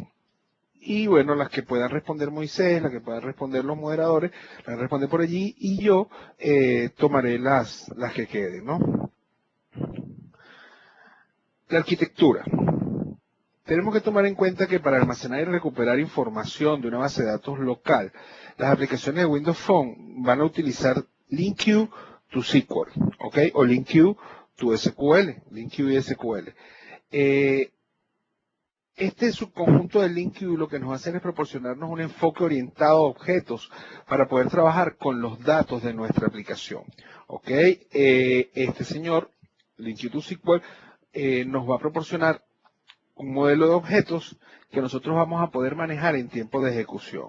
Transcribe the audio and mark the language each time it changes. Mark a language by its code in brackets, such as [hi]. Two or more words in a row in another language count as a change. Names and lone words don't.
[es] Y bueno, las que puedan responder Moisés, las que puedan responder los moderadores, las responden por allí y yo tomaré las que queden, ¿no? La arquitectura. Tenemos que tomar en cuenta que para almacenar y recuperar información de una base de datos local, las aplicaciones de Windows Phone van a utilizar LinkU to SQL, ¿ok? O LinkU to SQL, LinkU y SQL. Este subconjunto de LinkU lo que nos hace es proporcionarnos un enfoque orientado a objetos para poder trabajar con los datos de nuestra aplicación, ¿ok? Este señor, LinkU to SQL, nos va a proporcionar un modelo de objetos que nosotros vamos a poder manejar en tiempo de ejecución.